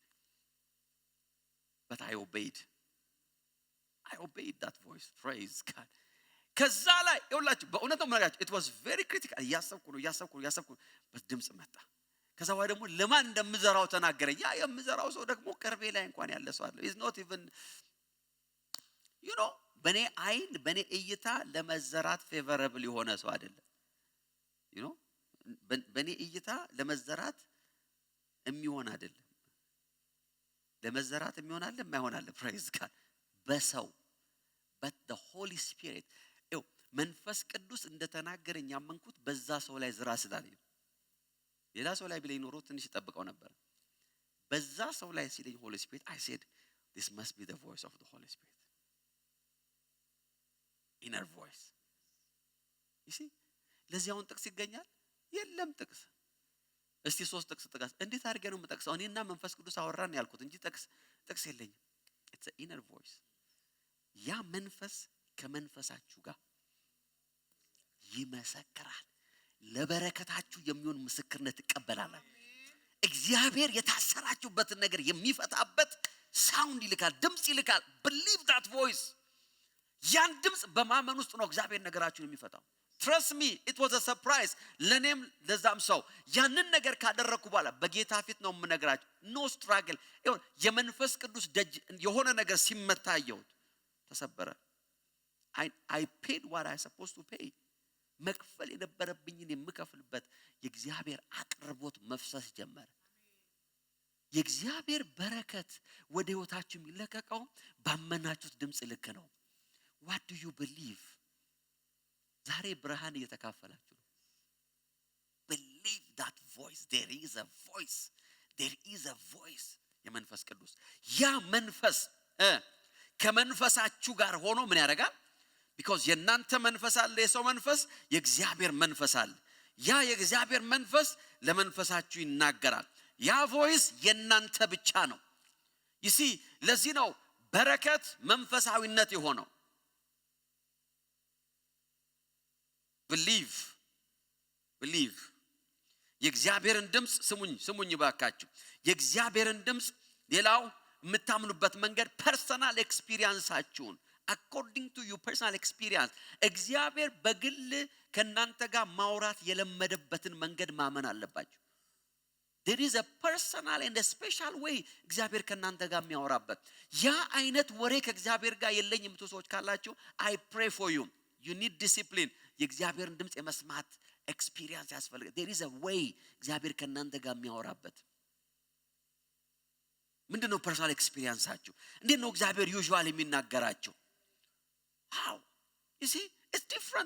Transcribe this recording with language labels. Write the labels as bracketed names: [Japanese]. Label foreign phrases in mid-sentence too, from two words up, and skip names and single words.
[English] But I obeyed that voice praise God [Amharic] ከዛ ላይ ይውላችሁ በእውነት ነው ማለት [English] it was very critical [Amharic] ያሰብኩ በድምጽ መጣ ከዛ ወይ ደግሞ ለማን እንደምዘራው ተናገረኝ ያ የምዘራው ሰው ደግሞ ቅርቤ ላይ እንኳን ያለ ሰው አለ [English] is not even you know [Amharic] በኔ እይታ ለመዘራት ፌቨራብል የሆነ ሰው አይደለም [English] you know [Amharic] በኔ እይታ ለመዘራት የሚሆን አይደለም ለመዘራት የሚሆን አለ የማይሆን አለ [English] praise God [Amharic] በሰው [English] but the Holy Spirit [Amharic] መንፈስ ቅዱስ እንደተናገረኝ ያመንኩት በዛ ሰው ላይ ዝራ ስላለኝ ሌላ ሰው ላይ ቢለኝ ኖሮ ትንሽ ተጠብቀው ነበር በዛ ሰው ላይ ሲለኝ [English] Holy Spirit I said this must be the voice of the Holy Spirit inner voice you see [Amharic] ለዚያውን ጥቅስ ይገኛል የለም ጥቅስ እስቲ 3 ጥቅስ ጥቀስ እንዴት አድርገ ነው የምጠቅሰው እኔና መንፈስ ቅዱስ አወራን ያልኩት እንጂ ጥቅስ የለኝም [English] it's an inner voice [Amharic] ያ መንፈስ ከመንፈሳችሁ ጋር ይመሰክራል ለበረከታችሁ የሚሆን ምስክርነት ተቀበላላችሁ እግዚአብሔር የታሰራችሁበትን ነገር የሚፈታበት ሳውንድ ይልካል ድምጽ ይልካል [English] believe that voice [Amharic] ያን ድምጽ በማመን ውስጥ ነው እግዚአብሔር ነገራችሁን የሚፈታው [English] Trust me, it was a surprise. [Amharic] ለኔም ለዛም ሰው ያንን ነገር ካደረኩ በኋላ በጌታ ፊት ነው የምነግራችሁ። [English] no struggle [Amharic] ይሁን የመንፈስ ቅዱስ ደጅ የሆነ ነገር ሲመታየው ተሰበረ። [English] I paid what I supposed to pay. [Amharic] መክፈል የነበረብኝን የምከፍልበት የእግዚአብሔር አቅርቦት መፍሰስ ጀመረ። የእግዚአብሔር በረከት ወደ ህይወታችሁ የሚለቀቀው ባመናችሁት ድምጽ ልክ ነው። [English] what do you believe? [Amharic] ዛሬ ብርሃን እየተካፈላችሁ ነው። [English] believe that voice. There is a voice. There is a voice. [Amharic] የመንፈስ ቅዱስ ያ መንፈስ ከመንፈሳችሁ ጋር ሆኖ ምን ያደርጋል? because የናንተ መንፈስ አለ፣ የሰው መንፈስ፣ የእግዚአብሔር መንፈስ አለ። ያ የእግዚአብሔር መንፈስ ለመንፈሳችሁ ይናገራል። ያ ቮይስ የናንተ ብቻ ነው። [English] you see [Amharic] ለዚህ ነው በረከት መንፈሳዊነት የሆነው። believe የእግዚአብሔርን ድምጽ ስሙኝ ባካችሁ። የእግዚአብሔርን ድምጽ ሌላው የምታምኑበት መንገድ [English] personal experience according to your personal experience [Amharic] እግዚአብሔር በግል ከናንተ ጋር ማውራት የለመደበትን መንገድ ማመን አለባችሁ። [English] there is a personal and a special way [Amharic] እግዚአብሔር ከናንተ ጋር የሚያወራበት። ያ አይነት ወሬ ከእግዚአብሔር ጋር የለኝም የምትሉ ሰዎች ካላችሁ [English] I pray for you. You need discipline. [Amharic] የእግዚአብሔርን ድምጽ የመስማት ኤክስፒሪየንስ ያስፈልጋል። [English] there is a way [Amharic] እግዚአብሔር ከናንተ ጋር የሚያወራበት። ምንድነው [English] personal experience? [Amharic] እንዴት ነው እግዚአብሔር ዩዥዋል የሚናገራችሁ? [English] how you see it's different.